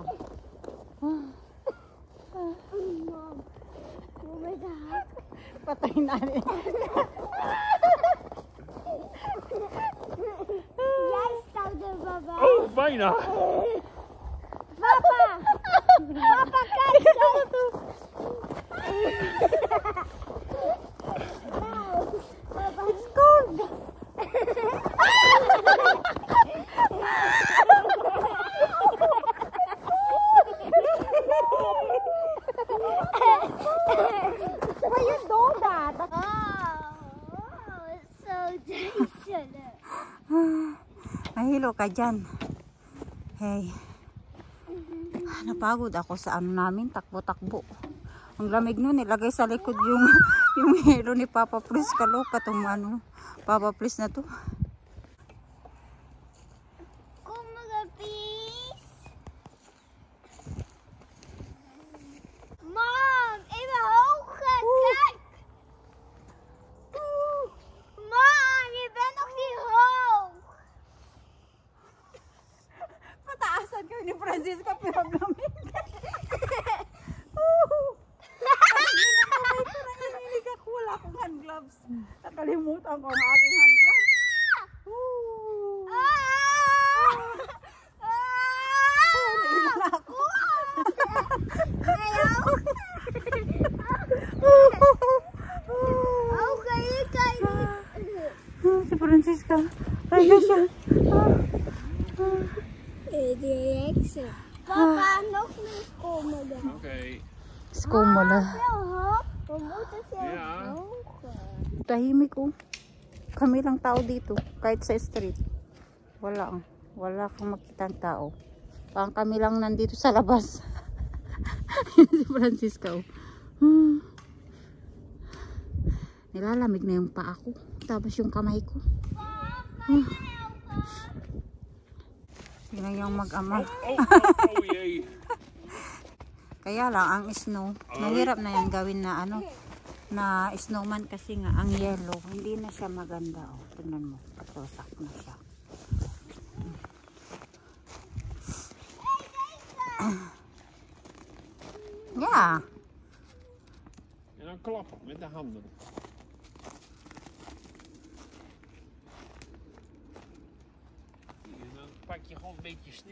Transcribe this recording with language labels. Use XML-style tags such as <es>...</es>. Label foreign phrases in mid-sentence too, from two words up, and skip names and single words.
<en>Mom, oh my God.</en> <tl>Patay na rin.</tl> <nl>Jij staat er, papa. Oh, bijna. Papa. Papa, kijk zo.</nl> <en>It's cold. Why you do that? Oh, it's so dangerous.</en> <tl>Nahilo ka dyan. Hey. Napagod ako sa ano namin, takbo-takbo. Ang lamig nun, ilagay sa likod yung hilo ni Papa Fritz. Kaloka tong ano, Papa Fritz na to.</tl> <nl>Kom maar, please. Mom, even hoger. Kijk. Mom, je bent nog niet hoog.</nl> <tl>Pataasan kayo ni Francisca, pero ang lamig. Wala akong</tl> <en>hand gloves.</en> <tl>Nakalimutan ko ang aking</tl> <en>hand gloves.</en> <tl>Nailan ako.</tl> <nl>Oké, kijk.</nl> <tl>Si Francisca. Ayun siya.</tl> <nl>Papa, nog meer komen dan. Oké. Skumula. Heel hoog. We moeten veel Ja. hoger.</nl> <tl>Tahimik oh. Kami lang tao dito. Kahit sa street. Wala. Wala kang makitang tao. Parang kami lang nandito sa labas. Si Francisca oh. Nilalamig na yung paa ko. Tapos yung kamay ko. Si Tingnan yung mag-ama.</tl> <nl>Oh, jee.</nl> <tl>Kaya lang, ang snow, mahirap na yan gawin na ano, na snowman kasi nga, ang yellow, hindi na siya maganda. Oh, tingnan mo, patusak na siya.</tl> <nl>Ja. En dan klap met de handen. En dan pak je gewoon een beetje sneeuw.</nl>